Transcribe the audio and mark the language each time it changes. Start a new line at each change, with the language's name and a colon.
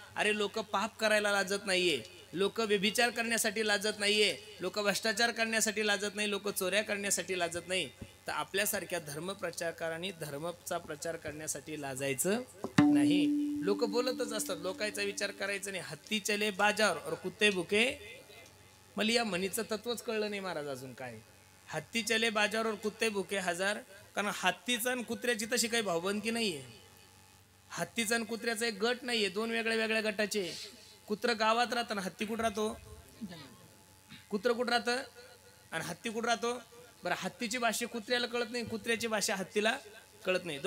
Marathi: अरे लोक पाप करायला लाजत नाहीये, लोक व्यभिचार करण्यासाठी लाजत नाहीये, लोक भ्रष्टाचार करण्यासाठी लाजत नाही, लोक चोऱ्या करण्यासाठी लाजत नाही. तर आपल्यासारख्या धर्मप्रचारकारांनी धर्माचा प्रचार करण्यासाठी लाजायचं नाही. लोक बोलतच असतात, लोकांचा विचार करायचा नाही.
Hindi: हत्ती चले बाजार और कुत्ते भुके.
Marathi: मला या म्हणीचं तत्वच कळलं नाही महाराज अजून काय.
Hindi: हत्ती चले बाजार और कुत्ते भुके हजार.
Marathi: कारण हत्तीचं आणि कुत्र्याची तशी काही भावबंदकी नाहीये. हत्तीचा आणि कुत्र्याचा एक गट नाहीये, दोन वेगळ्या वेगळ्या गटाचे. कुत्र गावात राहतं ना हत्ती कुठं राहतो? कुत्र कुठं राहतं आणि हत्ती कुठं राहतो? बरं, हत्तीची भाषा कुत्र्याला कळत नाही, कुत्र्याची भाषा हत्तीला कळत नाही.